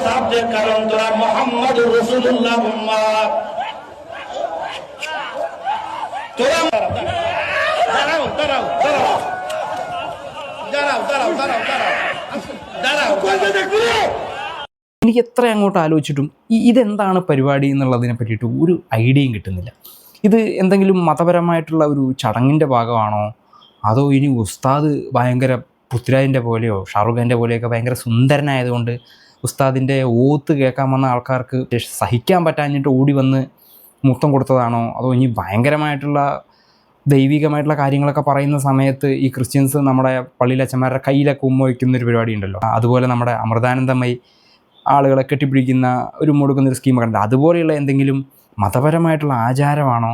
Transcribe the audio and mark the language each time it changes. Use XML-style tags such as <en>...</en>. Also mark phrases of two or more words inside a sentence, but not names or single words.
<bn>যে কারণ তোরা মুহাম্মদুর রাসূলুল্লাহ উম্মত। তোরা দাঁড়াও দাঁড়াও দাঁড়াও দাঁড়াও দাঁড়াও দাঁড়াও দাঁড়াও।</bn> <ml>എനിക്ക് എത്ര അങ്ങോട്ട് ആലോചിച്ചിട്ടും ഇതെന്താണ് പരിപാടി എന്നുള്ളതിനെ പറ്റിയിട്ട് ഒരു ഐഡിയയും കിട്ടുന്നില്ല. ഇത് എന്തെങ്കിലും മതപരമായിട്ടുള്ള ഒരു ചടങ്ങിൻ്റെ ഭാഗമാണോ, അതോ ഇനി ഉസ്താദ് ഭയങ്കര പൃഥ്വിരാജിൻ്റെ പോലെയോ ഷാറുഖ് ഖാൻ്റെ പോലെയൊക്കെ ഭയങ്കര സുന്ദരനായതുകൊണ്ട് ഉസ്താദിൻ്റെ ഓത്ത് കേൾക്കാൻ വന്ന ആൾക്കാർക്ക് സഹിക്കാൻ പറ്റാഞ്ഞിട്ട് ഓടി വന്ന് മുത്തം കൊടുത്തതാണോ, അതോ ഇനി ഭയങ്കരമായിട്ടുള്ള ദൈവികമായിട്ടുള്ള കാര്യങ്ങളൊക്കെ പറയുന്ന സമയത്ത് ഈ ക്രിസ്ത്യൻസ് നമ്മുടെ പള്ളിയിലച്ചന്മാരുടെ കയ്യിലൊക്കെ ഉമ്മ വയ്ക്കുന്നൊരു പരിപാടി ഉണ്ടല്ലോ, അതുപോലെ നമ്മുടെ അമൃതാനന്ദമയി ആളുകളെ കെട്ടിപ്പിടിക്കുന്ന ഒരു മുടുക്കുന്നൊരു സ്കീമൊക്കെ ഉണ്ട്, അതുപോലെയുള്ള എന്തെങ്കിലും മതപരമായിട്ടുള്ള ആചാരമാണോ?</ml>